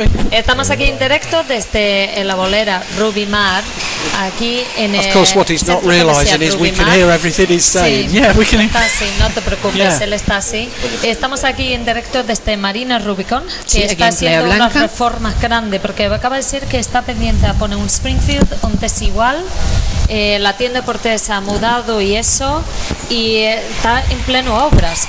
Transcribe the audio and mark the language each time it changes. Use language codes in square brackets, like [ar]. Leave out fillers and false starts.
[es] Estamos aquí en directo desde la bolera Ruby Mar. Aquí en. [en] Of course, what he's not realizing is we can hear everything he's saying. Sí. Yeah, we can. [es] Está así. No te preocupes. Él está así. Estamos aquí en directo desde Marina Rubicon, que está haciendo una reforma grande porque acaba de decir que está pendiente a poner un Springfield, un Desigual. La tienda Cortés ha mudado y eso, y está en pleno obras.